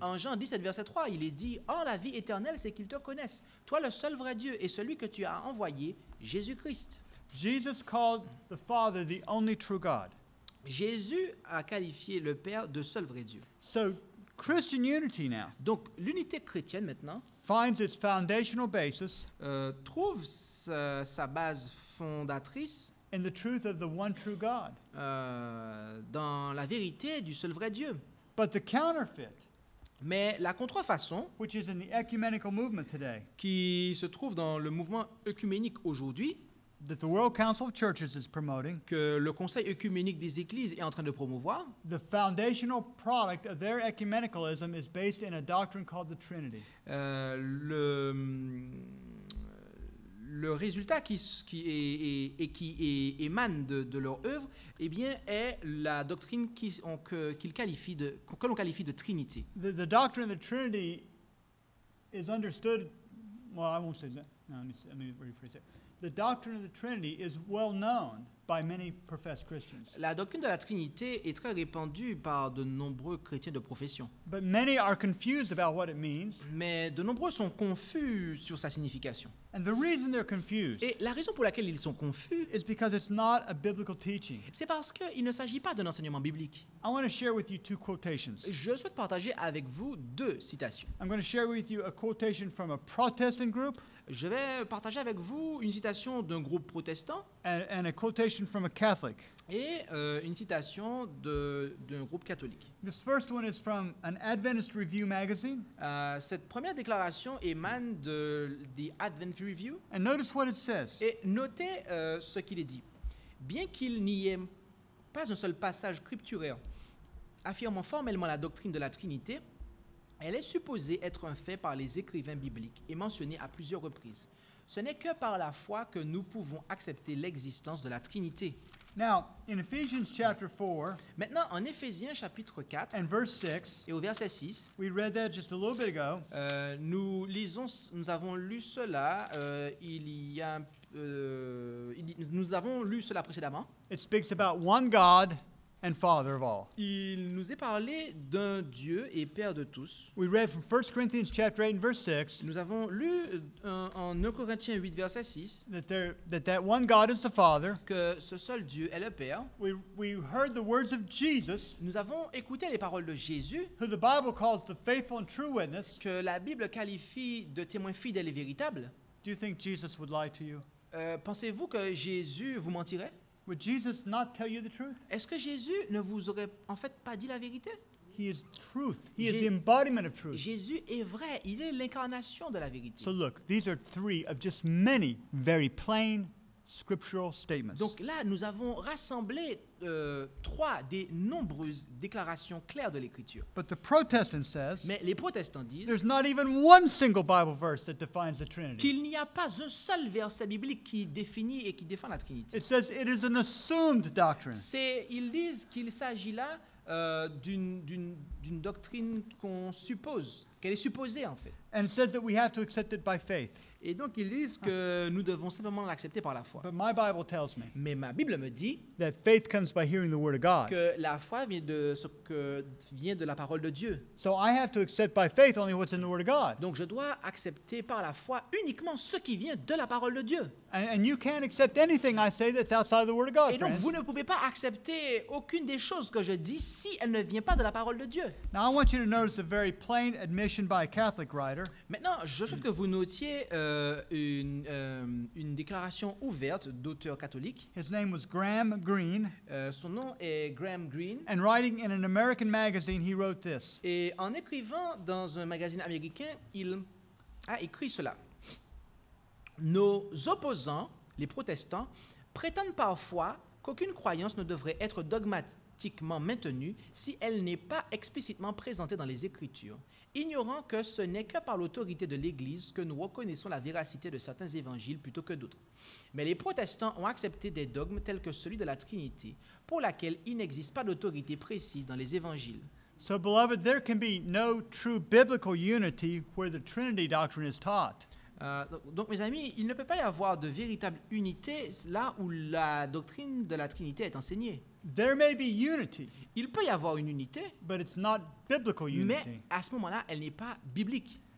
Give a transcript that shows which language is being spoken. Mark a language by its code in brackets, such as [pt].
[fr] En Jean 17, verset 3, il est dit « Or, la vie éternelle, c'est qu'ils te connaissent, toi le seul vrai Dieu et celui que tu as envoyé, Jésus-Christ. » [en] Jesus called the Father the only true God. [fr] Jésus a qualifié le Père de seul vrai Dieu. [en] So, Christian unity now [fr] Donc, l'unité chrétienne, maintenant, [en] finds its foundational basis [fr] trouve sa base fondatrice [en] in the truth of the one true God. [fr] dans la vérité du seul vrai Dieu. [en] But the counterfeit, [fr] Mais la contrefaçon, [en] which is in the ecumenical movement today, [fr] qui se trouve dans le mouvement œcuménique aujourd'hui, [en] that the World Council of Churches is promoting, [fr] que le Conseil œcuménique des Églises est en train de promouvoir, [en] the foundational product of their ecumenicalism is based in a doctrine called the Trinity. [fr] Le résultat qui émane de leur œuvre, eh bien, est la doctrine que l'on qualifie de Trinité. [en] The doctrine of the Trinity is understood, well, I won't say that. No, let me rephrase it. The doctrine of the Trinity is well known by many professed Christians. [fr] La doctrine de la Trinité est très répandue par de nombreux chrétiens de profession. [en] But many are confused about what it means. [fr] Mais de nombreux sont confus sur sa signification. [en] And the reason they're confused [fr] Et la raison pour laquelle ils sont confus, [en] is because it's not a biblical teaching. [fr] c'est parce qu'il ne s'agit pas d'un enseignement biblique. [en] I want to share with you two quotations. [fr] Je souhaite partager avec vous deux citations. [en] I'm going to share with you a quotation from a Protestant group [fr] Je vais partager avec vous une citation d'un groupe protestant [en] and a quotation from a Catholic. [fr] et une citation d'un groupe catholique. [en] This first one is from an Adventist Review magazine. [fr] Cette première déclaration émane de The Advent Review. [en] And notice what it says. [fr] Et notez ce qu'il est dit. Bien qu'il n'y ait pas un seul passage scripturaire affirmant formellement la doctrine de la Trinité, elle est supposée être un fait par les écrivains bibliques et mentionnée à plusieurs reprises. Ce n'est que par la foi que nous pouvons accepter l'existence de la Trinité. [en] Now, in Ephesians chapter 4 [fr] Maintenant, en Éphésiens chapitre 4 [en] and verse 6, [fr] et au verset 6, [en] we read that just a little bit ago. [fr] nous avons lu cela nous avons lu cela précédemment. [en] It speaks about one God and Father of all. [fr] Il nous est parlé d'un Dieu et Père de tous. [en] We read from 1 Corinthians chapter 8 and verse 6 [fr] Nous avons lu en 1 Corinthiens 8, verset 6, [en] that one God is the Father. [fr] que ce seul Dieu est le Père. [en] We heard the words of Jesus, [fr] Nous avons écouté les paroles de Jésus, [en] who the Bible calls the faithful and true witness. [fr] que la Bible qualifie de témoin fidèle et véritable. [en] Do you think Jesus would lie to you? [fr] Pensez-vous que Jésus vous mentirait? [en] Would Jesus not tell you the truth? [fr] Est-ce que Jésus ne vous aurait en fait pas dit la vérité? [en] He is truth. He is [fr] Je- [en] the embodiment of truth. [fr] Jésus est vrai, il est l'incarnation de la vérité. [en] So look, these are three of just many very plain scriptural statements. [fr] Donc là, nous avons rassemblé trois des nombreuses déclarations claires de l'Écriture. [en] But the Protestant says [fr] Mais les protestants disent [en] there's not even one single Bible verse that defines the Trinity. [fr] qu'il n'y a pas un seul verset biblique qui définit et qui défend la Trinité. [en] It says it is an assumed doctrine. [fr] Ils disent qu'il s'agit là d'une doctrine qu'on suppose, qu'elle est supposée en fait. [en] And it says that we have to accept it by faith. [fr] Et donc ils disent que nous devons simplement l'accepter par la foi. [en] But my Bible tells me [fr] Mais ma Bible me dit [en] that faith comes by hearing the Word of God. [fr] que la foi vient de la parole de Dieu. [en] So I have to accept by faith only what's in the Word of God. [fr] Donc je dois accepter par la foi uniquement ce qui vient de la parole de Dieu. [en] And you can't accept anything I say that's outside the Word of God, [fr] Et donc [en] friends. [fr] vous ne pouvez pas accepter aucune des choses que je dis si elle ne vient pas de la parole de Dieu. [en] Now I want you to notice a very plain admission by a Catholic writer. [fr] Maintenant, je souhaite que vous notiez une déclaration ouverte d'auteur catholique. [en] His name was Graham Greene. [fr] Son nom est Graham Greene. [en] And writing in an American magazine, he wrote this. [fr] Et en écrivant dans un magazine américain, il a écrit cela. Nos opposants, les protestants, prétendent parfois qu'aucune croyance ne devrait être dogmatiquement maintenue si elle n'est pas explicitement présentée dans les Écritures, ignorant que ce n'est que par l'autorité de l'Église que nous reconnaissons la véracité de certains évangiles plutôt que d'autres. Mais les protestants ont accepté des dogmes tels que celui de la Trinité, pour laquelle il n'existe pas d'autorité précise dans les évangiles. [en] So, beloved, there can be no true biblical unity where the Trinity doctrine is taught. [fr] Donc, mes amis, il ne peut pas y avoir de véritable unité là où la doctrine de la Trinité est enseignée. [en] There may be unity, [fr] Il peut y avoir une unité, [en] but it's not biblical [fr] mais [en] unity. [fr] à ce moment-là, elle n'est pas biblique.